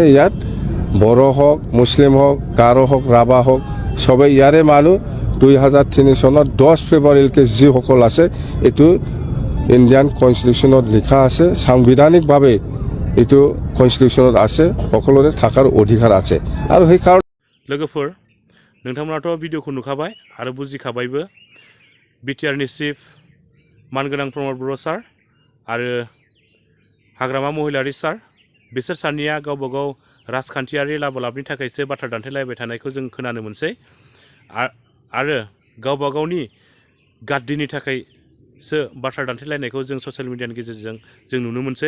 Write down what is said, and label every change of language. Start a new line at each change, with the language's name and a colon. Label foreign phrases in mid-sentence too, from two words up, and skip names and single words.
Assamese: ইয়াত বড়ো হওক, মুছলিম হওক, গাৰো হওক, ৰাভা হওক, সবেই ইয়াৰে মানুহ। 2003 চনৰ 10 ফেব্ৰুৱাৰীলৈকে যিসকল আছে, এইটো
English: Indian constitution
Assamese: লিখা আছে, সাংবিধানিকভাৱে এইটো কনষ্টিটিউশ্যনত আছে, সকলোৰে থকাৰ অধিকাৰ আছে। আৰু সেইকাৰণে
Bodo: लोगोफोर नोंथांमोनाथ' भिडिअखौ नुखाबाय आरो बुजिखाबायबो। बिटिआरनि चिफ मानगोनां प्रमद बर' सार आरो हाग्रामा महिलारि सार बिसोर सानैया गावबा गाव राजखान्थियारि लाबोलाबनि थाखायसो बाथ्रा दान्थेलायबाय थानायखौ जों खोनानो मोनसै आरो गावबा गावनि गाद्दिनि थाखायसो बाथ्रा दान्थेलायनायखौ जों
English: social media
Bodo: गेजेरजों जों नुनो मोनसै।